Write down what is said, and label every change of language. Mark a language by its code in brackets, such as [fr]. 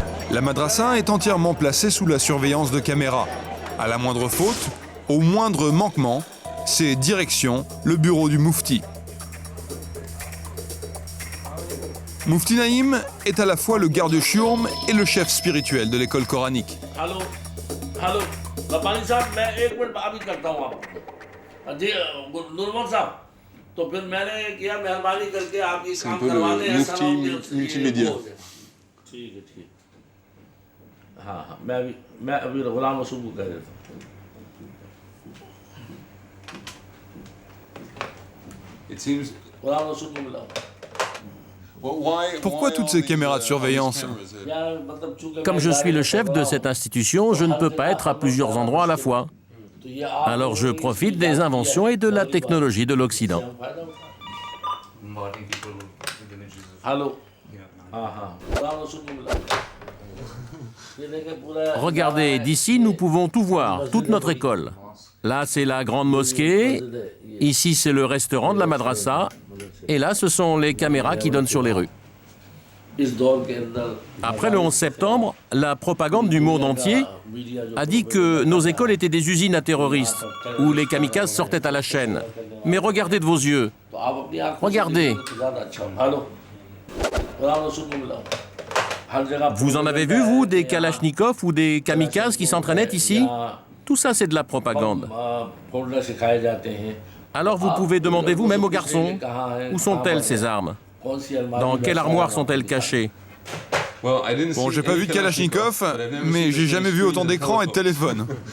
[fr] La madrasa est entièrement placée sous la surveillance de caméras. À la moindre faute, au moindre manquement, c'est direction le bureau du Moufti. Moufti Naïm est à la fois le garde-chiourme et le chef spirituel de l'école coranique. [hi] Hello hello Rabbani साहब मैं 1 minute अभी करता हूँ आपको जी नुरमान साहब तो फिर मैंने किया मेहरबानी करके आप ये काम करवा लें मुफ्ती multimédia. ठीक है हाँ हाँ मैं अभी गुलाम रसूल को कह देता हूँ गुलाम रसूल को मिलाओ [fr] Pourquoi toutes ces caméras de surveillance? Comme je suis le chef de cette institution, je ne peux pas être à plusieurs endroits à la fois. Alors je profite des inventions et de la technologie de l'Occident. [hi] Hello हाँ हाँ गुलाम रसूल को मिलाओ ये देखिए पूरा [fr] Regardez, d'ici nous pouvons tout voir, toute notre école. Là c'est la grande mosquée, ici c'est le restaurant de la madrasa, et là ce sont les caméras qui donnent sur les rues. [hi] इस दौर के अंदर [fr] Après le 11 septembre, la propagande du monde entier a dit que nos écoles étaient des usines à terroristes, où les kamikazes sortaient à la chaîne. Mais regardez de vos yeux. [hi] तो आप अपनी आंखों से [fr] Regardez. [hi] देखिए तो ज़्यादा अच्छा होगा। हेलो गुलाम रसूल को मिलाओ हर जगह [fr] Vous en avez vu, vous, des kalachnikovs ou des kamikazes qui s'entraînaient ici? Tout ça, c'est de la propagande. [hi] Folder सिखाए जाते हैं [fr] Alors vous pouvez demander vous-même aux garçons, où sont-elles ces armes? [hi] कौन सी अलमारी [fr] Dans quelle armoire sont-elles cachées? Bon, j'ai pas vu de Kalachnikov, mais j'ai jamais vu autant d'écrans et de téléphones.